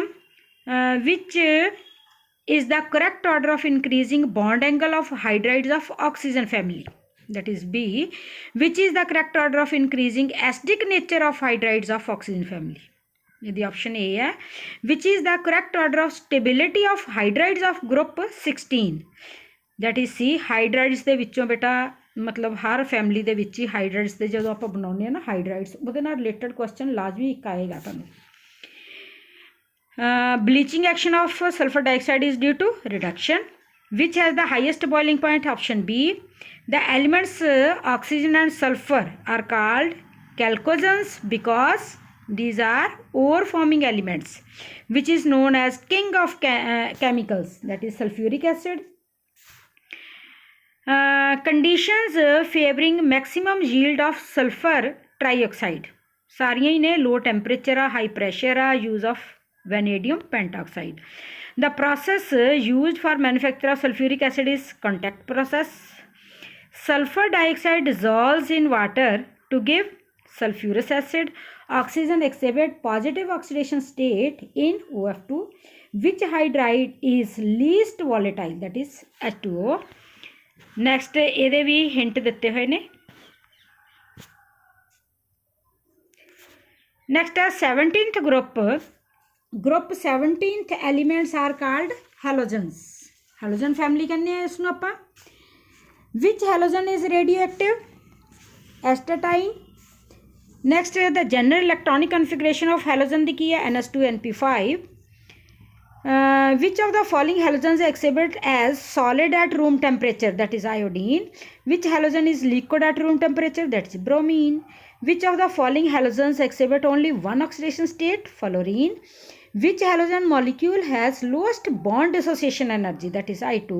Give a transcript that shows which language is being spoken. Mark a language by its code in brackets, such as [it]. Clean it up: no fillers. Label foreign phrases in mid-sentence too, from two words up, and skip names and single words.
[en] Which is the correct order of increasing bond angle of hydrides of oxygen family, that is B. Which is the correct order of increasing acidic nature of hydrides of oxygen family? The option A है. Which is the correct order of stability of hydrides of group 16? That is C. [pa] hydrides ਦੇ ਵਿੱਚੋਂ ਬੇਟਾ [hi] मतलब हर फैमिली [pa] ਦੇ ਵਿੱਚ ਹੀ hydrides ਦੇ ਜਦੋਂ ਆਪਾਂ ਬਣਾਉਂਦੇ ਆ ਨਾ hydrides ਉਹਦੇ ਨਾਲ [en] related question [pa] ਲਾਜ਼ਮੀ ਇੱਕ ਆਏਗਾ ਤੁਹਾਨੂੰ। [en] bleaching action of sulfur dioxide is due to reduction. Which has the highest boiling point? Option B. The elements oxygen and sulfur are called chalcogens because these are ore forming elements, which is known as king of chemicals, that is sulfuric acid. Conditions favoring maximum yield of sulfur trioxide [pa] ਸਾਰੀਆਂ ਹੀ ਨੇ [en] low temperature high pressure use of vanadium pentoxide. The process used for manufacture of sulfuric acid is contact process. Sulfur dioxide dissolves in water to give sulfurous acid. Oxygen exhibit positive oxidation state in OF2. Which hydride is least volatile, that is H2O. [pa] Next ਇਹਦੇ ਵੀ hint ਦਿੱਤੇ ਹੋਏ ਨੇ. [en] Next 17th group. Group 17th elements are called halogens. Halogen family [pa] ਕਹਿੰਦੇ ਆ ਇਸ ਨੂੰ ਆਪਾਂ. [en] Which halogen is radioactive? Astatine. Next the general electronic configuration of halogen [pa] ਦੀ ਕੀ ਹੈ? [en] NH2NP5. Which of the following halogens exhibit as solid at room temperature, that is iodine? Which halogen is liquid at room temperature, that is bromine? Which of the following halogens exhibit only one oxidation state, fluorine? Which halogen molecule has lowest bond dissociation energy, that is I2?